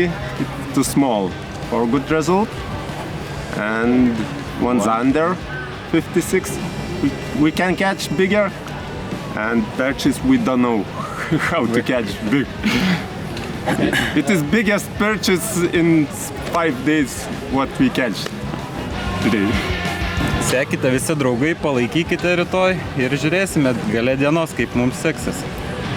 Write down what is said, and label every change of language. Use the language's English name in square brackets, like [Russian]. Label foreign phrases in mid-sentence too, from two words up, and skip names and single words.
[English] It's too small for a good result, and one zander 56. We can catch bigger, and perches we don't know how to catch big. It is biggest perches in 5 days what we catch today. [Lithuanian] Sekite visi draugai, palaikykite rytoj ir žiūrėsime gale dienos, kaip mums seksis.